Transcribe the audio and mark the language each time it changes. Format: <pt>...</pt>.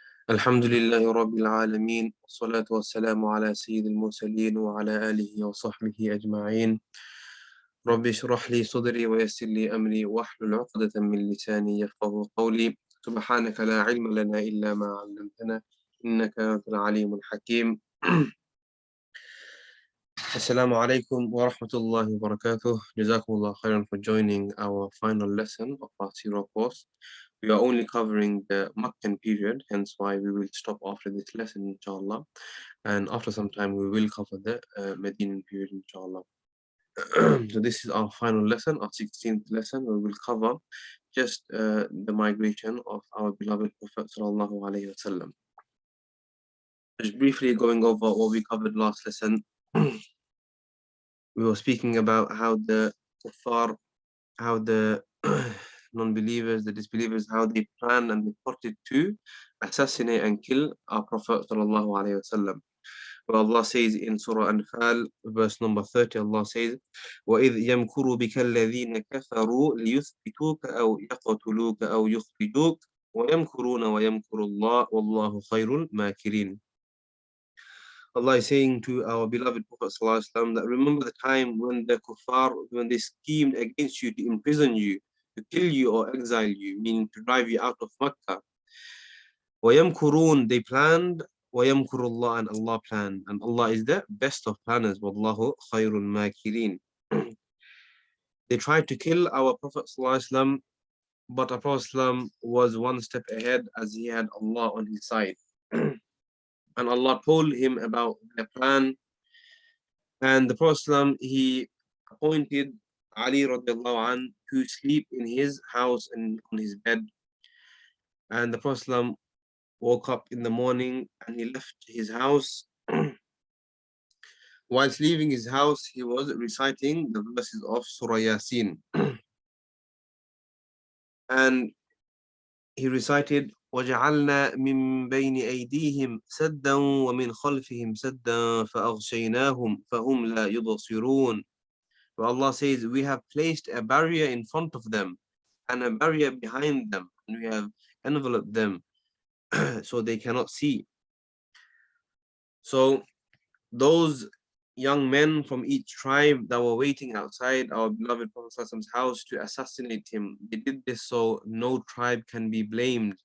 <ar>الحمد لله رب العالمين والصلاة والسلام على سيد المرسلين وعلى آله وصحبه أجمعين. رب اشرح لي صدري ويسر لي أمري واحلل عقدة من لساني يفقه قولي. سبحانك لا علم لنا إلا ما علمتنا إنك أنت العليم الحكيم. Assalamu alaikum wa rahmatullahi wa barakatuh. Jazakumullah khairan</ar> <en>for joining our final lesson of our Sirah course. We are only covering the Meccan period, hence why we will stop after this lesson, inshallah. And after some time, we will cover the Medinan period, inshallah. So this is our final lesson, our 16th lesson. We will cover just the migration of our beloved Prophet</en> <ar>sallallahu alaihi wasallam.</ar> <en>Just briefly going over what we covered last lesson. We were speaking about how the kuffar, how the non-believers, the disbelievers, how they planned and they plotted to assassinate and kill our Prophet</en> <ar>sallallahu alaihi wasallam.</ar> <en>Well, Allah says in Surah Anfal, verse number 30, Allah says,</en> <ar>وَإِذْ يَمْكُرُ بِكَ الَّذِينَ كَفَرُوا لِيُثْبِتُوكَ أَوْ يَقْتُلُوكَ أَوْ يُخْرِجُوكَ وَيَمْكُرُونَ وَيَمْكُرُ اللَّهُ وَاللَّهُ خَيْرُ الْمَاكِرِينَ.</ar> <en>Allah is saying to our beloved Prophet ﷺ that remember the time when the kuffar, when they schemed against you to imprison you, to kill you or exile you, meaning to drive you out of Makkah.</en> <ar>وَيَمْكُرُونَ,</ar> <en>they planned,</en> <ar>وَيَمْكُرُ اللَّهُ,</ar> <en>and Allah planned. And Allah is the best of planners.</en> <ar>وَاللَّهُ خَيْرُ الْمَاكِرِينَ.</ar> <en>They tried to kill our Prophet ﷺ, but our Prophet ﷺ was one step ahead as he had Allah on his side. And Allah told him about their plan. And the Prophet ﷺ, he appointed Ali</en> <ar>radiallahu anh</ar> <en>to sleep in his house and on his bed. And the Prophet ﷺ woke up in the morning and he left his house. Whilst leaving his house, he was reciting the verses of Surah Yasin. And he recited,</en> <ar>وَجَعَلْنَا مِن بَيْنِ أَيْدِيهِمْ سَدًّا وَمِنْ خَلْفِهِمْ سَدًّا فَأَغْشَيْنَاهُمْ فَهُمْ لَا يُبْصِرُونَ.</ar> <en>Where Allah says, we have placed a barrier in front of them and a barrier behind them, and we have enveloped them so they cannot see. So those young men from each tribe that were waiting outside our beloved Prophet's house to assassinate him, they did this so no tribe can be blamed.</en>